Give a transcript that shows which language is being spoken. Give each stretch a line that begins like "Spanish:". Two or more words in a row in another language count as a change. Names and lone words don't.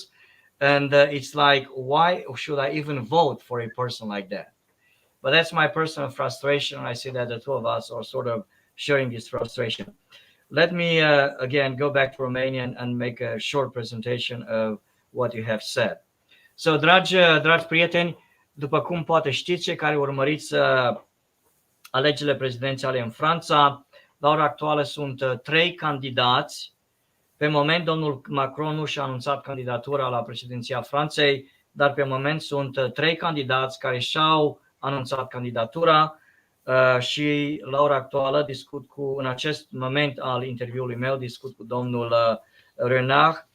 English: And it's like, why should I even vote for a person like that? But that's my personal frustration. I see that the two of us are sort of sharing this frustration. Let me again go back to Romania and make a short presentation of what you have said. So,
Romanian: dragi prieteni, după cum poate știți, cei care urmăriți alegerile prezidențiale în Franța, la ora actuală sunt 3 candidați. Pe moment, domnul Macron nu și-a anunțat candidatura la președinția Franței, dar pe moment sunt 3 candidați care și-au anunțat candidatura și la ora actuală în acest moment al interviului meu, discut cu domnul Renard.